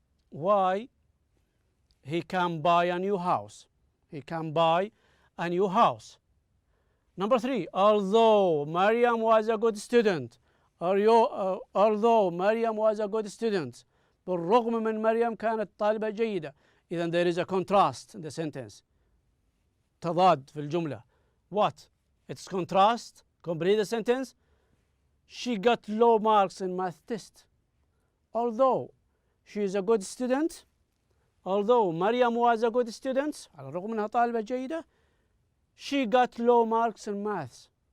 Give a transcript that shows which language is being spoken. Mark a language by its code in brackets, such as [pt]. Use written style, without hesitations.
[en] Why? He can buy a new house. He can buy a new house. Number 3, although Maryam was a good student. Although Maryam was a good student. [ar] بالرغم من مريم كانت طالبة جيدة. [en] إذن there is a contrast in the sentence. [ar] تضاد في الجملة. [en] What? It's contrast. Complete the sentence. She got low marks in math test. Although she is a good student. Although Maryam was a good student. [ar] على الرغم أنها طالبة جيدة. [en] She got low marks in maths.